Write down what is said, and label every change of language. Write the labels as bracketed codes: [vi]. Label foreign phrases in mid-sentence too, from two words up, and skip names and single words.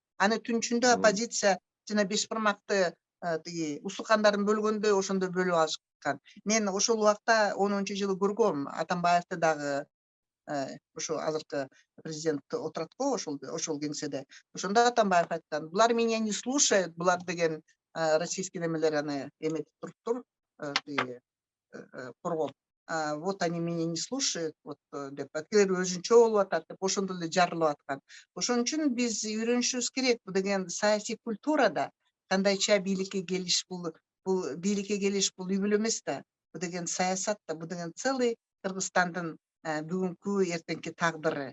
[ky] Аны түн ичинде оппозиция жана беш бармакты тиги усукандарын бөлгөндөй ошондой бөлүп алышкан. Мен ошол убакта 10-жылы көргөм, Атамбаевди дагы ошо азыркы президент отурат го ошол кеңседе. Ошондо Атамбаев айткан, булар [ru] меня не слушают, [ky] булар деген российский немелер аны эметип туруптур, коргоп. [ru] Вот они меня не слушают, вот [ky] деп акелер өзүнчө болуп атат деп ошондо эле жарылып аткан. Ошон үчүн биз үйрөнүшүбүз керек. Бул деген саясий культурада кандайча бийликке келиш, бул бийликке келиш бул үй бүлө эмес да. Бул деген саясат да, бул деген целый Кыргызстандын бүгүнкү эртеңки тагдыры.